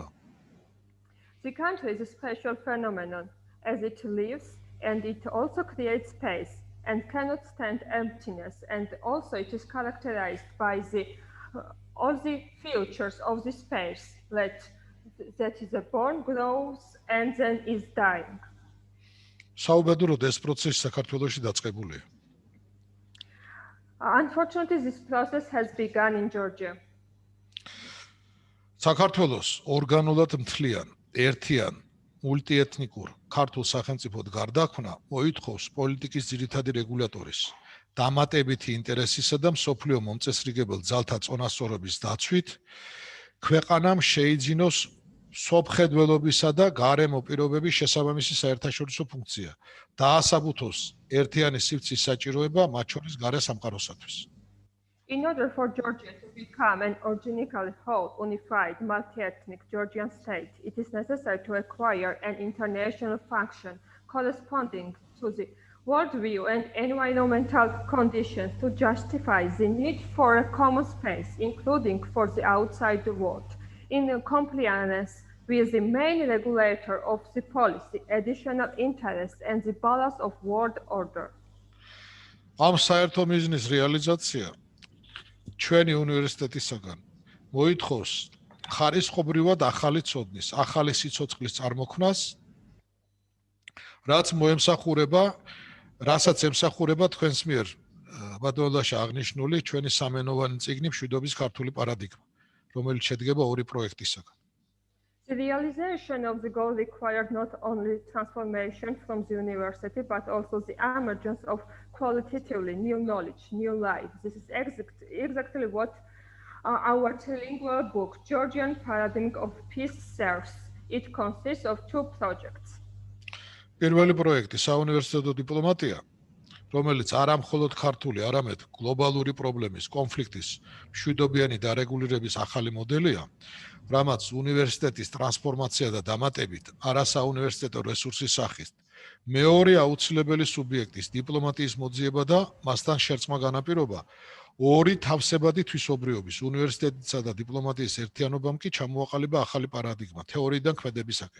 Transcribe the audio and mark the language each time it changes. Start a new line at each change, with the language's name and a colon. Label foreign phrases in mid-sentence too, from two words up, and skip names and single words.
English: The country is a special phenomenon, as it lives and it also creates space and cannot stand emptiness, and also it is characterized by all the features of the space that is born, grows, and then is dying.
Georgian: საუბედუროდ ეს პროცესი საქართველოში დაწყებულია.
English: Unfortunately, this process has begun in Georgia.
Georgian: საქართველოს ორგანულად მთლიან, ერთიან, მულტიეთნიკურ ქართულ სახელმწიფოდ გარდაქმნა მოითხოვს პოლიტიკის ძირითადი რეგულატორის, დამატებითი ინტერესისა და მსოფლიო მომწესრიგებელ ძალთა წონასწორობის დაცვით, ქვეყანამ შეიძინოს სოფხედველობისა და გარემო პირობების შესაბამისი საერთაშორისო ფუნქცია, დაასაბუთოს ერთიანი სივრცის საჭიროება მათ შორის გარე სამყაროსათვის.
English: In order for Georgia to become an organically whole, unified, multi-ethnic Georgian state, it is necessary to acquire an international function corresponding to the worldview and environmental conditions to justify the need for a common space, including for the outside world, in compliance with the main regulator of the policy, additional interests, and the balance of world order.
Georgian: ამ საერთო მიზნის რეალიზაცია ჩვენი უნივერსიტეტისაგან მოითხოვს ხარისხობრივად ახალი ცოდნის, ახალი სიცოცხლის წარმოქმნას, რასაც ემსახურება თქვენს მიერ ბატონობაში აღნიშნული ჩვენი სამენოვანი წიგნი მშვიდობის ქართული პარადიგმა, რომელიც შედგება ორი პროექტისაგან.
English: The realization of the goal required not only transformation from the university, but also the emergence of qualitatively new knowledge, new life. This is exactly what our trilingual book, Georgian Paradigm of Peace, serves. It consists of two projects.
Georgian: პირველი პროექტი საუნივერსიტეტო დიპლომატია, რომელიც არა მხოლოდ ქართული, არამედ გლობალური პრობლემის, კონფლიქტის, მშვიდობიანი დარეგულირების ახალი მოდელია, რამაც უნივერსიტეტის ტრანსფორმაცია და დამატებით არასაუნივერსიტეტო რესურსის სახით მეორე აუცილებელი სუბიექტის დიპლომატიის მოძიება და მასთან შერწყმა განაპირობა ორი თავსებადი თვისობრიობის უნივერსიტეტისა და დიპლომატიის ერთიანობამ კი ჩამოაყალიბა ახალი პარადიგმა თეორიიდან ქმედებისაკენ.